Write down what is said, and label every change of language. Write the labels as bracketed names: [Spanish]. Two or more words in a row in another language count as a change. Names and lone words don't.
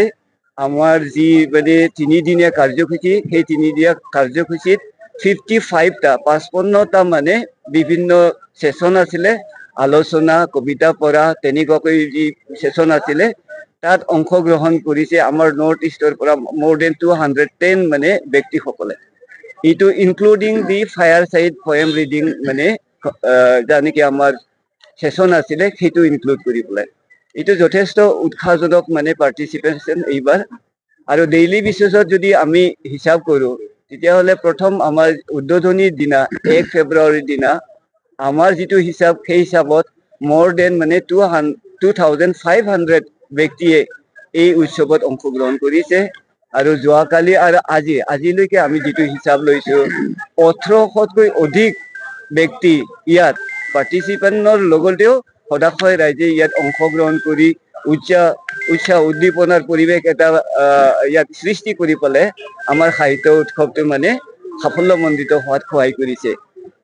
[Assamese] আমাৰ যি মানে 3 দিনীয়া কাৰ্যসূচী, সেই 3 দিনীয়া কাৰ্যসূচীত 55টা মানে বিভিন্ন ছেছন আছিলে, আলোচনা, কবিতা পঢ়া, তেনেকুৱাকৈ যি ছেছন আছিলে তাত অংশগ্ৰহণ কৰিছে আমাৰ নৰ্থ ইষ্টৰ পৰা [English] more than [Assamese] 210 মানে ব্যক্তিসকলে। এইটো [English] including the fire side poem reading [Assamese] মানে যানেকি আমাৰ ছেছন আছিলে সেইটো ইনক্লুড কৰি পেলাই। এইটো যথেষ্ট উৎসাহজনক মানে পাৰ্টিচিপেশ্যন এইবাৰ। আৰু [English] daily basis [Assamese] যদি আমি হিচাপ কৰোঁ তেতিয়াহ'লে প্ৰথম আমাৰ উদ্বোধনীৰ দিনা 1 ফেব্ৰুৱাৰীৰ দিনা আমাৰ যিটো হিচাপ, সেই হিচাপত [English] more than [Assamese] মানে 2500 ব্যক্তিয়ে এই উৎসৱত অংশগ্ৰহণ কৰিছে। আৰু যোৱাকালি আৰু আজিলৈকে আমি যিটো হিচাপ লৈছোঁ 1800তকৈ অধিক ব্যক্তি ইয়াত পাৰ্টিচিপেণ্টৰ লগতেও সদাশয় ৰাইজে ইয়াত অংশগ্ৰহণ কৰি উৎসাহ উদ্দীপনাৰ পৰিৱেশ এটা ইয়াত সৃষ্টি কৰি পেলাই আমাৰ সাহিত্য উৎসৱটো মানে সাফল্যমণ্ডিত হোৱাত সহায় কৰিছে।